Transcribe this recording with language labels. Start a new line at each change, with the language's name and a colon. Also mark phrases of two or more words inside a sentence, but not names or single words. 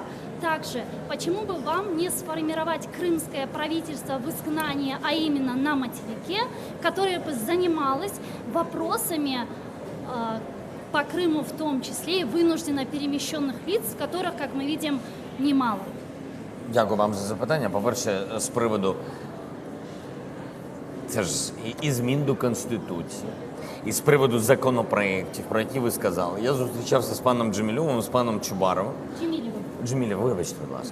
Russian: Также, почему бы вам не сформировать крымское правительство в изгнании, а именно на материке, которое бы занималось вопросами по Крыму в том числе и вынужденно перемещенных лиц, которых, как мы видим, немало?
Ukrainian: Дякую вам за запитання. По-перше, з приводу, це ж і змін до Конституції, і з приводу законопроєктів, про які ви сказали. Я зустрічався з паном Джемілєвим, з паном Чубаровим. Джемілєв, вибачте, будь ласка.